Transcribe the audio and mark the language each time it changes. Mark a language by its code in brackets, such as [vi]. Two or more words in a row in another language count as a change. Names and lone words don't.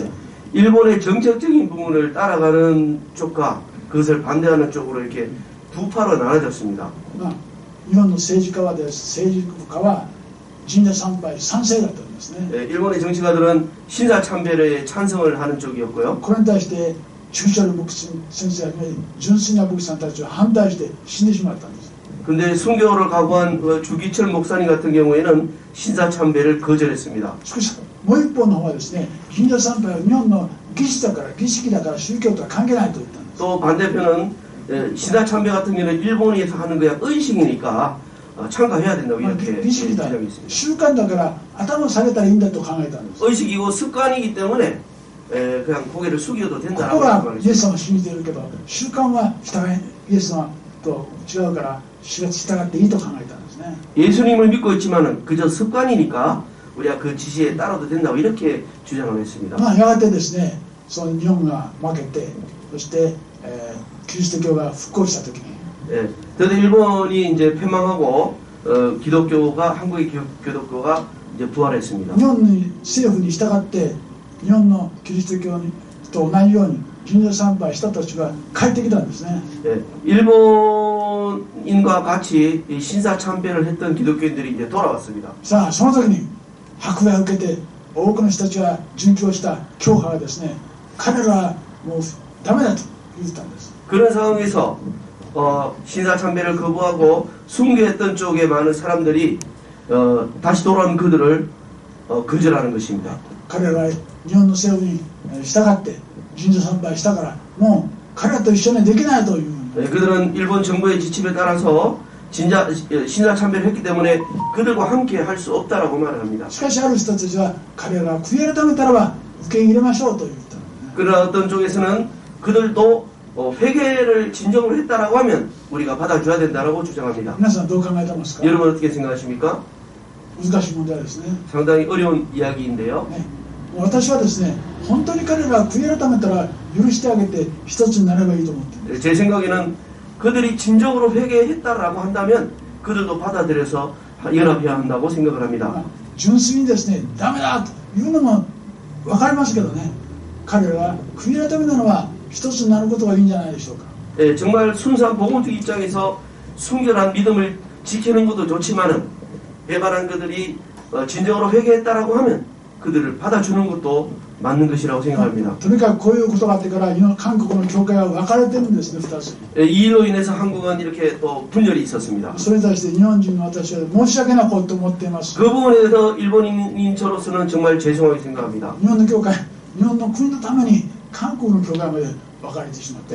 [ko] 일본의 정책적인 부분을 따라가는 쪽과 그것을 반대하는 쪽으로 이렇게 두 파로 나눠졌습니다. [ja] 日本の政治家は神社参拝賛成だったんですね。 [ko] 일본의 정치가들은 신사 참배에 찬성을 하는 쪽이었고요. [ja] これに対して中小の牧師先生はじめ純粋な牧師さんたちは反対して死んでしまったんです。 [ko] 근데 순교를 각오한 주기철 목사님 같은 경우에는 신사 참배를 거절했습니다. [ja] しかしもう一方の方はですね、神社参拝は日本の儀式だから宗教とは関係ないと言ったんです。 [ko] 또 반대편은 신사 참배 같은 경우는 일본에서 하는 거야 의식이니까 참가해야 된다고 이렇게 [ja] 儀式だ [ko] 주장이 있습니다. [ja] 習慣だから頭を下げたらいいんだと考えたんです。 [ko] 의식이고 습관이기 때문에 그냥 고개를 숙여도 [ja] ここ [ko] 된다라고 [ja] が [ko] 생각을 [ja] イエ [ko] 했습니다. [ja] ス様を信じているけど習慣はイエス様と違うから従っていいと考えたんですね。 [ko] 예수님을 믿고 있지만은 그저 습관이니까 우리가 그 지시에 따라도 된다고 이렇게 주장을 했습니다. [ja] やがてですね、その日本が負けて、そして、キリスト教が復興した時に、 [ko] 그런데 일본이 이제 패망하고 기독교가 한국의 기독교가 이제 부활했습니다. [ja] 日本の政府に従って日本のキリスト教にと同じように神社参拝した人たちが帰ってきたんですね。 [ko] 예, 일본인과 같이 이 신사 참배를 했던 기독교인들이 이제 돌아왔습니다. [ja] さあその時に迫害を受けて多くの人たちが殉教した教派がですね、彼らはもうダメだと言ってたんです。 [ko] 그런 상황에서 신사 참배를 거부하고 순교했던 쪽에 많은 사람들이 다시 돌아온 그들을 거절하는 것입니다. [ja] 彼らは日本の政府に従って神社参拝したからもう彼らと一緒にできないという。 [ko] 그들은 일본 정부의 지침에 따라서 신사 참배를 했기 때문에 그들과 함께 할 수 없다라고 말을 합니다. [ja] しかしある人たちは彼らが悔い改めたらば受け入れましょうと言った。 [ko] 그러나 어떤 쪽에서는 그들도 회개를 진정으로 했다라고 하면 우리가 받아줘야 된다라고 주장합니다. [ja] 皆さんどう考えてますか？ [ko] 여러분 어떻게 생각하십니까? [ja] 難しい問題ですね。 [ko] 상당히 어려운 이야기인데요. [ja] ね、私はですね、本当に彼らが悔い改めたら許してあげて一つになればいいと思っている。 [ko] 제 생각에는 그들이 진정으로 회개했다라고 한다면 그들도 받아들여서 연합해야 한다고 생각을 합니다. [ja] 純粋にですね、ダメだというのも分かりますけどね、彼らが悔い改めたのは一つになることがいいんじゃないでしょうか。 [ko] 예, 정말 순수한 복음적 입장에서 순결한 믿음을 지키는 것도 좋지만은 배반한 그들이 진정으로 회개했다라고 하면 그들을 받아주는 것도 맞는 것이라고 생각합니다. [ja] とにかくこういうことがあってから韓国の教会は分かれてるんですね、2つ。 [ko] 예, 이 일로 인해서 한국은 이렇게 또 분열이 있었습니다. [ja] それに対して日本人の私は申し訳なことと思っています。 [ko] 그 부분에 대해서 일본인 저로서는 정말 죄송하게 생각합니다. [ja] 日本の教会、日本の国のために韓国の教会まで分かれてしまった。